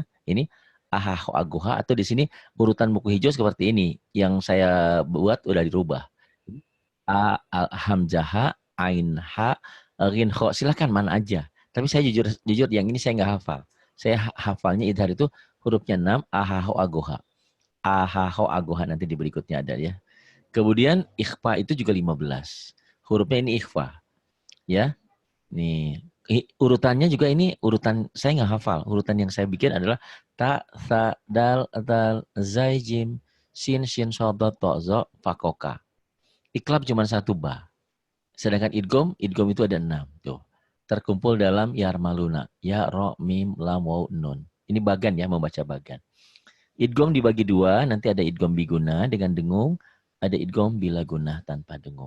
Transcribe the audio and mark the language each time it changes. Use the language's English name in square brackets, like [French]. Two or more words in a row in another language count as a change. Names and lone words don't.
[Indonesian] Ini ahaho agoha, atau di sini urutan buku hijau seperti ini. Yang saya buat udah dirubah. [Arabic] أ، همزة، عين، ها، غين، خاء. [Indonesian] Silahkan mana aja. Tapi saya jujur yang ini saya nggak hafal. Saya hafalnya idhar itu hurufnya 6, ahaho agoha. Ahaho agoha nanti di berikutnya ada ya. Kemudian ikhfa itu juga 15. Hurufnya ini ikhfa. Ya. Nih, urutannya juga ini urutan saya nggak hafal. Urutan yang saya bikin adalah [Arabic] تاء، ثاء، دال، زاي، جيم، سين، شين، صاد، ضاد، طاء، ظاء، فاء، قاف، كاف. [Indonesian] Iklab cuma satu ba. Sedangkan idgom itu ada 6. Tuh. Terkumpul dalam yarmaluna. [Arabic] ياء، راء، ميم، لام، واو، نون. [Indonesian] Ini bagan ya, membaca bagan. Idgom dibagi 2, nanti ada [Arabic] إدغام بغنة [Indonesian] dengan dengung, ada [Arabic] إدغام بلا غنة [Indonesian] tanpa dengung.